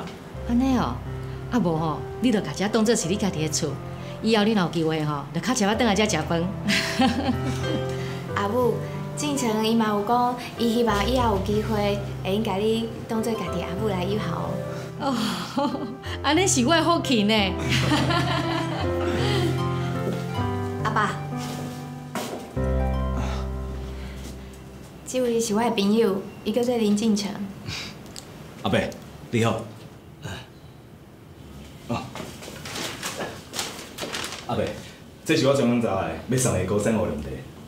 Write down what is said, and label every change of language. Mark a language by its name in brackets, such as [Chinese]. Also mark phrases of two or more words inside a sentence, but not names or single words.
[Min Nan Chinese] 安尼哦，啊无吼，你着家遮当做是你家己的厝，以后你若有机会吼，着较常倒来遮食饭。阿母，进城伊嘛有讲，伊希望以后有机会会用甲你当做家己阿母来友好哦。哦，安尼是我的福气呢。阿爸，这位是我的朋友，伊叫做林进城。阿伯，你好。阿伯，这是我专门找来要送的高山乌龙茶。